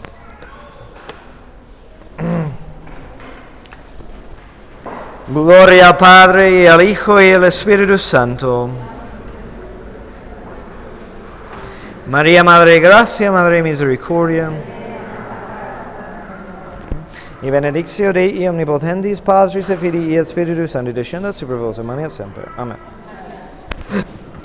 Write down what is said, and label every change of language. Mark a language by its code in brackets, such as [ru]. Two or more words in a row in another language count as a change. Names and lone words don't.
[es] Gloria al Padre, y al Hijo, y al Espíritu Santo. María, Madre de Gracia, Madre de Misericordia. [la] Y benedictio Dei omnipotentis, Patris et Filii et Spiritus Sancti, descendat super vos, et manet semper. Amen.